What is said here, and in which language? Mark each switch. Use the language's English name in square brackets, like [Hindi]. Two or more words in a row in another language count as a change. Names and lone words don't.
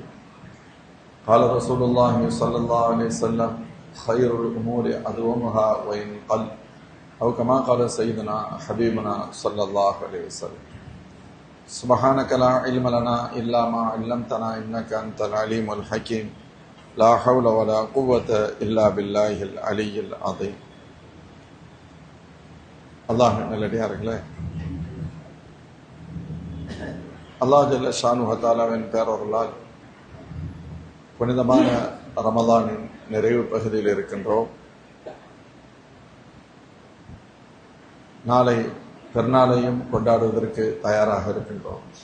[Arabic] قال رسول الله صلى الله عليه وسلم: خير الأمور أدومها وإن قل، أو كما قال سيدنا حبيبنا صلى الله عليه وسلم. سبحانك لا علم لنا إلا ما علمتنا إنك أنت العليم الحكيم. لا حول ولا قوة إلا بالله العلي العظيم. [Tamil] அல்லாஹ் நல்லடியார்களே, அல்லாஹ் [Arabic] جل شأنه تعالى [Tamil] பேரருளால் புனிதமான ரமலானின் நிறைவு பகுதியில் இருக்கின்றோம். நாளை பெருநாளையும் கொண்டாடுவதற்கு தயாராக இருக்கின்றோம்.